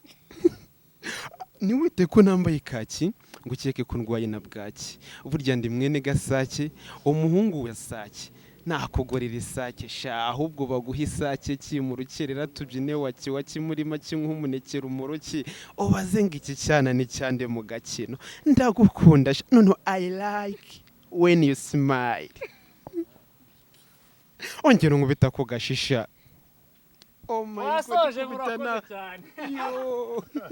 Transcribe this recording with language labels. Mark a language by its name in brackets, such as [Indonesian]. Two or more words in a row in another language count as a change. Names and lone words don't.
[Kinyarwanda] Ni wite ko nambaye kaki, ngo ukeke ko ndwaye na bwaki. Burya ndi mwene Gasake, umuhungu wa Sake. Nakugorera isake sha, ahubwo baguha isake ki mu rukerera tubyine waki waki muri make nk'umunekera umuroki. Ubaze ngo iki cyana ni cyande mu gakino. Ndagukunda sha, noneho [English] I like when you smile. [Kinyarwanda] Ongera unkubita ku gashisha. [English] Oh my God, [Kinyarwanda] Wasoje, ndikubita murakoze na- cyane. Yo.